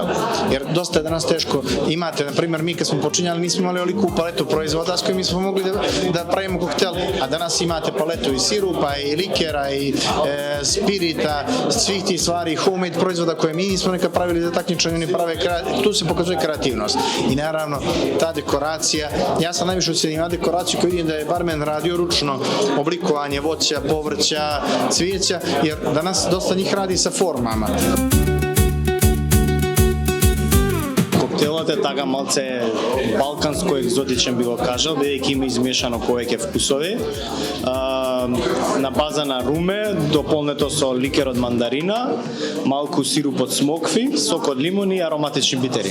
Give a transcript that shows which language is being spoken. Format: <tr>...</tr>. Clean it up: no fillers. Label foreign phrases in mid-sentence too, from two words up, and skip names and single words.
<sr>Jer dosta je danas teško, imate, na primjer, mi kad smo počinjali, nismo imali oliku paletu proizvoda s kojim smo mogli da pravimo koktel, a danas imate paletu i sirupa, i likera, i spirita, svih tih stvari, homemade proizvoda koje mi nismo nekad pravili za takmičenje, oni prave, tu se pokazuje kreativnost. I naravno, ta dekoracija, ja sam najviše ocenio na dekoraciju koju vidim da je barmen radio ručno, oblikovanje voća, povrća, cvijeća, jer danas dosta njih radi sa formama.</sr> <mk>Koktelот е така малце балканско екзотичен, би го кажал, бидејќи има измешано повеќе вкусови. На база на руме, дополнето со ликер од мандарина, малку сируп од смокви, сок од лимони и ароматични битери.</mk>